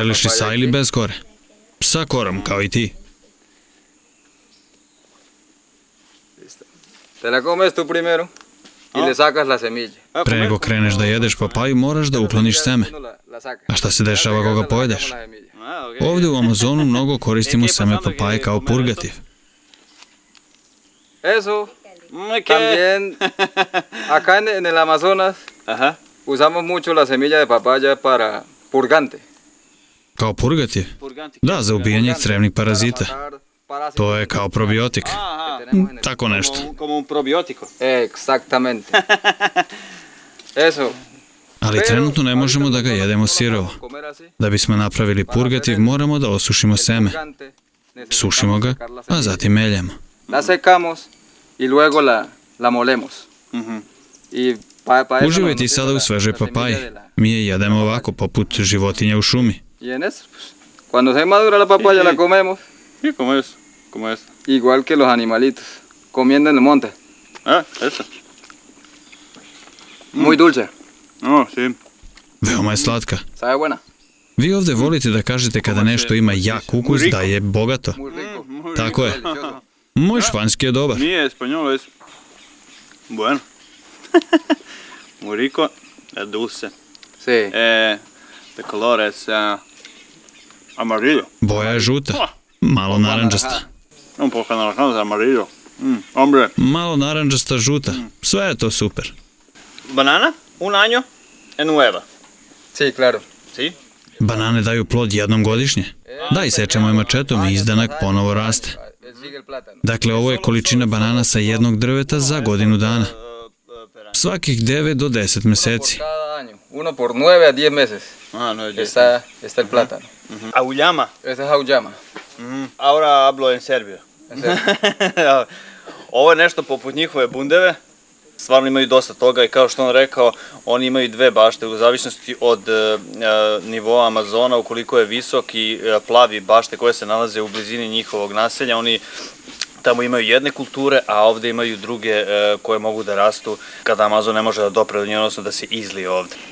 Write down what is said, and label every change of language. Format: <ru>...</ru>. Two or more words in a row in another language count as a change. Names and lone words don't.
<sr>Želiš li papaya sa ili</sr> <es>aquí.</es> <sr>bez kore? Sa korom, kao i ti.</sr> <es>Te la comes tú primero y le sacas la semilla.</es> <sr>Pre nego kreneš da jedeš papaju, moraš da ukloniš seme.</sr> <es>La sacas.</es> <sr>A šta se dešava ako ga pojedeš?</sr> <es>La semilla. Ah, ok.</es> <sr>Ovde u Amazonu mnogo koristimo seme papaje kao purgativ.</sr> <es>Eso ¿Qué? también acá en el Amazonas Ajá. usamos mucho la semilla de papaya para purgante.</es> <sr>Kao purgativ? Purganti. Da, za ubijanje crevnih parazita.</sr> <es>Parásitos</es> <sr>To je kao probiotik. Aha.</sr> <es>que tenemos en el-</es> <sr>Tako nešto.</sr> <es>Como un probiótico. Exactamente. Eso.</es> <sr>Ali trenutno ne možemo da ga jedemo sirovo.</sr> <es>Comer así.</es> <sr>Da bismo napravili purgativ, moramo da osušimo seme.</sr> <es>Purgante, necesitamos</es> <sr>Sušimo ga,</sr> <es>sacar la</es> <sr>a</sr> <es>semilla.</es> <sr>zatim meljemo.</sr> <es>La secamos y luego la molemos. Y pa eso</es> <sr>Uživajte i</sr> <es>nos</es> <sr>sada u</sr> <es>sirve</es> <sr>svežoj</sr> <es>la semilla</es> <sr>papaji.</sr> <es>de la-</es> <sr>Mi je jedemo ovako, poput životinja u šumi.</sr> <es>Y en eso, pues, cuando se madura la papaya Sí, sí. la comemos, Sí, como es. Como es. igual que los animalitos, comiendo en el monte. Ah, esa. Muy dulce, No, sí.</es> <sr>Veoma je slatka.</sr> <es>sabe buena,</es> <sr>Vi ovde volite da kažete kada nešto ima jak ukus da je bogato.</sr> <es>muy rico, Muy</es> <sr>Tako je.</sr> <es>delicioso.</es> <sr>Moj španski je dobar.</sr> <es>Mi español es bueno. Muy rico, es dulce. Sí, De color es amarillo.</es> <sr>Boja je žuta. Malo narandžasta.</sr> <es>Un poco anaranjado, amarillo. Hombre.</es> <sr>Malo narandžasta žuta. Sve je to super.</sr> <es>Banana, un año en nueva. sí, claro. ¿Sí?</es> <sr>Banane daju plod jednom godišnje. Da, isečemo je mačetom i izdanak ponovo raste.</sr> <es>Sigue el plátano.</es> <sr>Dakle, ovo je količina banana sa jednog drveta za godinu dana. Svakih 9 do 10</sr> <es>Por</es> <sr>meseci.</sr> <es>cada año, uno por 9 a 10 meses Ah, no, ya está el plátano. Auyama. Ese es auyama. Ahora hablo en serbio. En serio.</es> <sr>Ovo je nešto poput njihove bundeve. Stvarno imaju dosta toga i kao što on rekao, oni imaju dve bašte u zavisnosti od nivoa Amazona, ukoliko je visok i plavi bašte koje se nalaze u blizini njihovog naselja. Oni tamo imaju jedne kulture, a ovde imaju druge koje mogu da rastu kada Amazon ne može da dopre do nje, odnosno da se izlije ovde.</sr>